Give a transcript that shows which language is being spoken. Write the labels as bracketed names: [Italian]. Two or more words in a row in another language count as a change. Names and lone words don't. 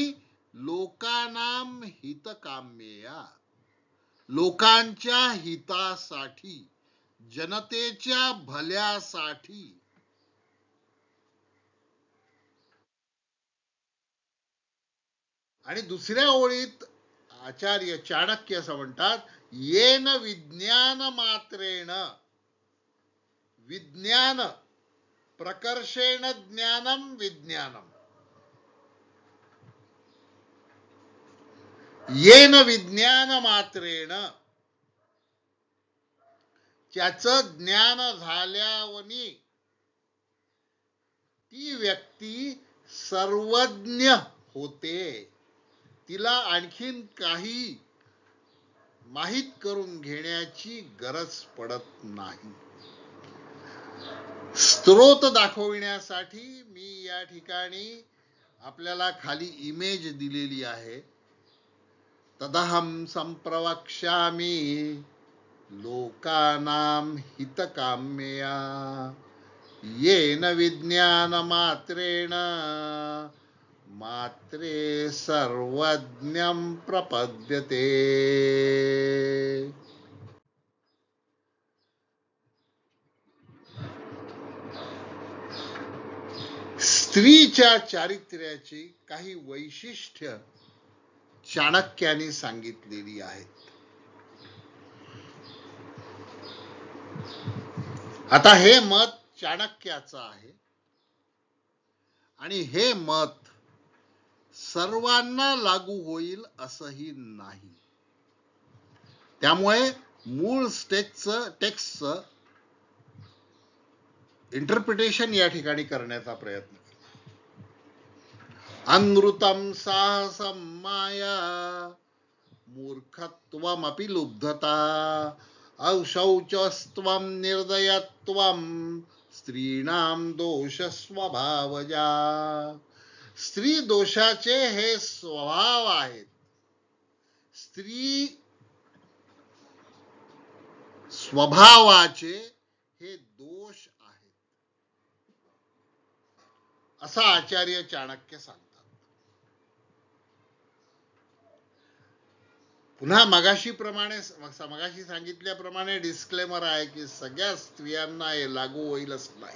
[Sanskrit] लोकानाम हितकाम्यया, [Marathi] लोकांच्या हितासाठी, जनतेच्या भल्यासाठी. आणि दुसऱ्या ओळीत आचार्य चाणक्य असं म्हणतात, [Sanskrit] येन विज्ञान मात्रेण, विज्ञान प्रकर्षेण ज्ञानम विज्ञानम, येन विज्ञान मात्रेण, [Marathi] त्याचं ज्ञान झाल्यावनी ती व्यक्ती सर्वज्ञ होते, तिला आणखीन काही माहित करून घेण्याची गरज पडत नाही. स्त्रोत दाखविण्यासाठी मी या ठिकाणी आपल्याला खाली इमेज दिलेली आहे. [Sanskrit] तदहम संप्रवक्ष्यामी लोकानां हितकाम्यया येन विज्ञानमात्रेण मात्रे सर्वज्ञं प्रपद्यते. [Marathi] स्त्रीच्या चारित्र्याची काही वैशिष्ट्य चाणक्याने सांगितलेली आहेत. आता हे मत चाणक्याचं आहे आणि हे मत सर्वांना लागू होईल असंही नाही. त्यामुळे मूळ [English] textचं interpretation [Marathi] या ठिकाणी करण्याचा प्रयत्न केला. [Sanskrit] अनृतम साहसम माया मूर्खत्वमपि लुब्धता अशौचस्त्वं निर्दयत्वं स्त्रीणाम दोष स्वभावजा. [Marathi] स्त्री दोषाचे हे स्वभाव आहेत. स्त्री स्वभावाचे हे दोष आहेत असा आचार्य चाणक्य सांगतात. पुन्हा मगाशी सांगितल्याप्रमाणे डिस्क्लेमर आहे की सगळ्या स्त्रियांना हे लागू होईल असं नाही.